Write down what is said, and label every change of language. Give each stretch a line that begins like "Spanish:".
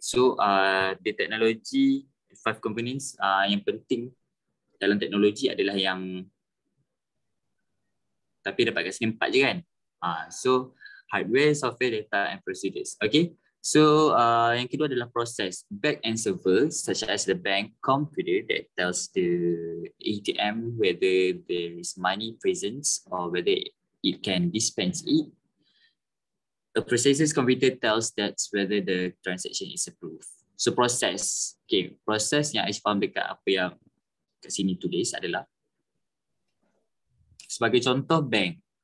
English: So the technology, 5 components
Malay: yang penting dalam teknologi adalah yang, tapi dapat kat sini 4 je kan.
English: So hardware, software, data and procedures. Okay.
Malay: So yang kedua adalah proses.
English: Back-end server such as the bank computer that tells the ATM whether there is money present or whether it can dispense it. A processor's computer tells that whether the transaction is approved.
Malay: So proses. Okay, proses yang Aish faham dekat apa yang kat sini tulis adalah sebagai contoh bank.